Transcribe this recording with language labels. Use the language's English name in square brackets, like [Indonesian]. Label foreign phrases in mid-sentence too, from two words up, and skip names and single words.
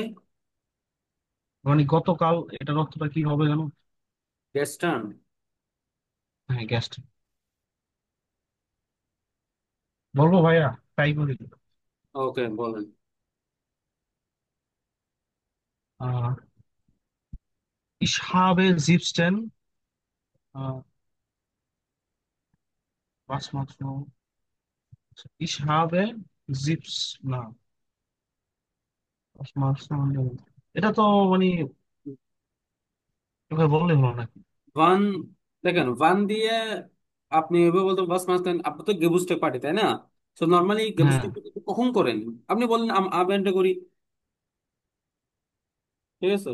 [Bangla] মানে গতকাল, এটার অর্থটা কি হবে জানো? গেস্টার্ন। হ্যাঁ, গেস্ট। বলবো ভাইয়া, ট্রাই করি। ওকে, বলেন। [German] আহ Ich habe 17, was machst du? Ich habe না, was machst du? [Bangla] এটা তো মানে তোকে বললে হলো নাকি? ওয়ান, দেখেন ওয়ান দিয়ে আপনি এভাবে বলতে বাস মাস্তান, আপনি তো গেবুস্টেক পার্টি তাই না? তো নর্মালি হ্যাঁ, গেবুস্টেক কখন করেন? আপনি বলেন আবেনটা করি, ঠিক আছে?